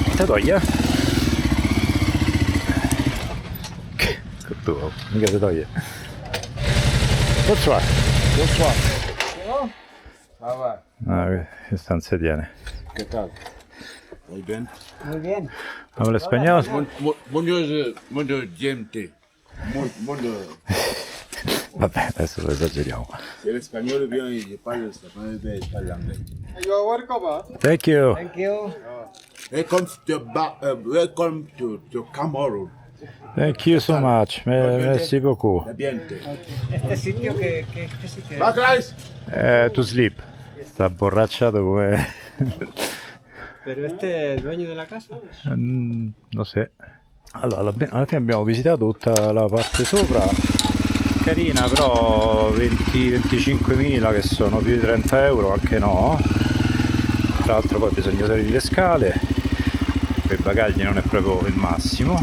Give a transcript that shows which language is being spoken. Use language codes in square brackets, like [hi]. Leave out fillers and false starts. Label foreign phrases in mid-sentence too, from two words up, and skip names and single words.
[it] toglie? Che tu, mica si toglie. [fr] Bonsoir. Bonsoir. Ça va? [it] Ah, che stanza tiene? [es] ¿Qué tal? Muy bien. Muy bien. Habla espagnolo? Mundo gente. Mundo. [it] Vabbè, adesso lo esageriamo. L'espagnolo viene e parla l'anglais. [en] You are welcome. Thank you. Thank you. Welcome to Cameroon. Thank you so much. [fr] Merci beaucoup. [it] Ambiente. [es] Este sitio ¿qué sitio es? [en] To sleep. [it] Sta borracciato come... [es] Pero este es el dueño de la casa. [it] non so. Allora, alla fine abbiamo visitato tutta la parte sopra. Carina, però 20-25.000 che sono più di 30 euro, anche no. Tra l'altro poi bisogna salire le scale, per i bagagli non è proprio il massimo.